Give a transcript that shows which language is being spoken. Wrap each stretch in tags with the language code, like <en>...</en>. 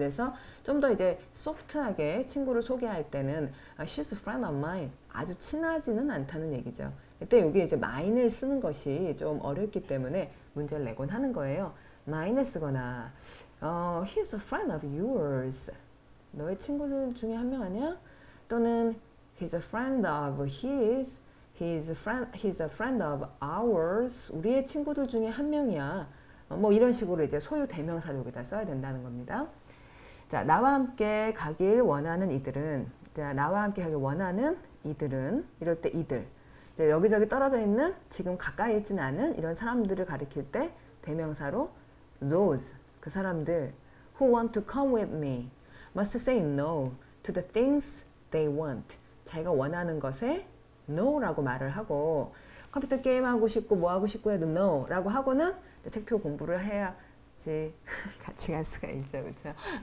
<ko>이래서 좀 더 이제 소프트하게 친구를 소개할 때는</ko> <en>she's a friend of mine</en> <ko>아주 친하지는 않다는 얘기죠. 이때 여기 이제 mine을 쓰는 것이 좀 어렵기 때문에 문제를 내곤 하는 거예요. mine을 쓰거나</ko> <en>he's a friend of yours</en> <ko>너의 친구들 중에 한 명 아니야?</ko> <en>또는 he's a friend of his he's a friend of ours</en> <ko>우리의 친구들 중에 한 명이야. 뭐 이런 식으로 이제 소유 대명사를 여기다 써야 된다는 겁니다. 자, 나와 함께 가길 원하는 이들은 자, 나와 함께 가길 원하는 이들은 이럴 때 이들 이제 여기저기 떨어져 있는 지금 가까이 있지는 않은 이런 사람들을 가리킬 때 대명사로 those 그 사람들</ko> <en>who want to come with me must say no to the things they want</en> <ko>자기가 원하는 것에 no라고 말을 하고 컴퓨터 게임 하고 싶고 뭐 하고 싶고 해도 no라고 하고는 책표 공부를 해야지 같이 갈 수가 있죠. 그렇죠?</ko>